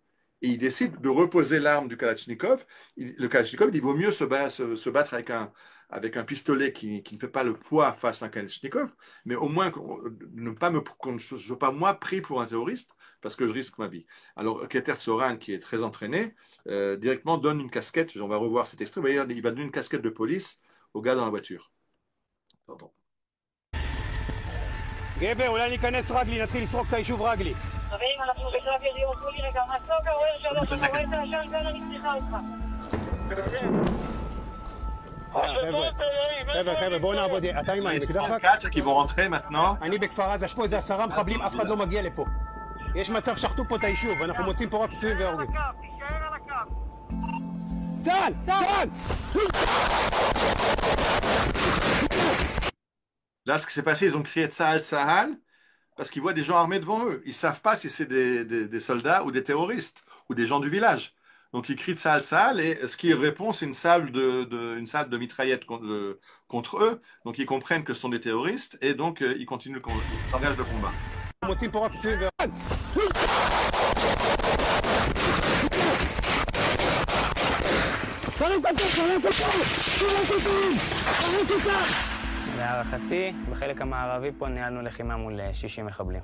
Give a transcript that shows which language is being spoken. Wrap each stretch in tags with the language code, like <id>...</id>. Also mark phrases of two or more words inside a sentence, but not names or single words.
<fr>Et il décide de reposer l'arme du Kalachnikov. Le Kalachnikov, il vaut mieux se battre avec un pistolet qui ne fait pas le poids face à un Kalachnikov, mais au moins qu'on ne soit pas moi pris pour un terroriste parce que je risque ma vie. Alors Keter Tzoran, qui est très entraîné, directement donne une casquette, on va revoir cet extrait, il va donner une casquette de police au gars dans la voiture. Pardon.</fr> <he>גבר, אולי ניכנס רגלי, נתחיל לסרוק את היישוב רגלי. חברים, אנחנו בקרב יריות, תנו לי רגע, מסוק, רואה שלוש, אתה רואה את העשן כאן, אני צריכה אותך. חבר'ה, בואו נעבוד, אתה עם העין, אקדח רק?</he> <fr>qui vont rentrer maintenant.</fr> <he>אני בכפר עזה, יש פה איזה 10 מחבלים, אף אחד לא מגיע לפה. יש מצב שחטו פה את היישוב, אנחנו מוצאים פה רק פצועים והורגים. תישאר על הקו. צה"ל! צה"ל!</he> <fr>Là, ce qui s'est passé, ils ont crié Tsahal, Tsahal, parce qu'ils voient des gens armés devant eux. Ils ne savent pas si c'est des soldats ou des terroristes ou des gens du village. Donc ils crient Tsahal, Tsahal, et ce qui répond, c'est une salve de mitraillettes contre eux. Donc ils comprennent que ce sont des terroristes, et donc ils continuent ils s'engagent le combat.</fr> <he>מוצאים פה רק פצועים והורגים. להערכתי, בחלק המערבי פה ניהלנו לחימה מול 60 מחבלים.</he>